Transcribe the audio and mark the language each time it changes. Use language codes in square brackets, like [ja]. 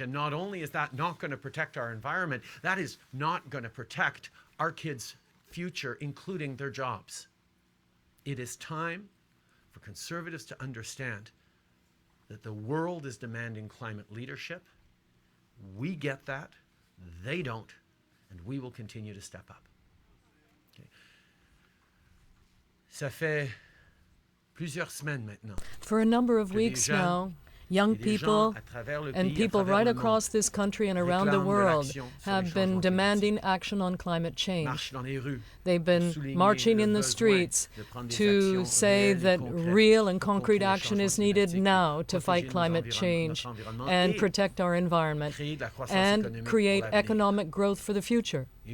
[en] And not only is that not going to protect our environment, that is not going to protect our kids' future, including their jobs. It is time for Conservatives to understand that the world is demanding climate leadership. We get that, they don't, and we will continue to step up. Okay. [fr] Ça fait plusieurs semaines maintenant. [en] For a number of weeks now, young people and people right across this country and around the world have been demanding action on climate change. They've been marching in the streets to say that real and concrete action is needed now to fight climate change and protect our environment and create economic growth for the future.